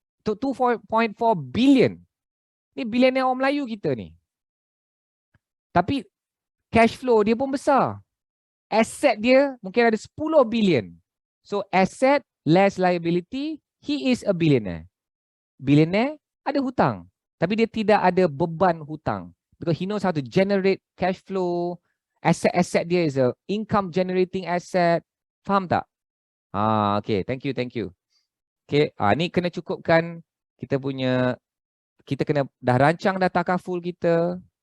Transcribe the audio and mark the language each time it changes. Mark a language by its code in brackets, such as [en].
[ms] 2.4 billion. Ni billionaire orang Melayu kita ni. Tapi cash flow dia pun besar. Asset dia mungkin ada 10 billion. [en] So asset less liability, he is a billionaire. [ms] Billionaire ada hutang, tapi dia tidak ada beban hutang. [en] Because he knows how to generate cash flow. Asset dia is a income generating asset. [ms] Faham tak? [en] Okay, thank you. [ms] Okay, ni kena cukupkan kita punya, kita kena dah rancang dah takaful kita.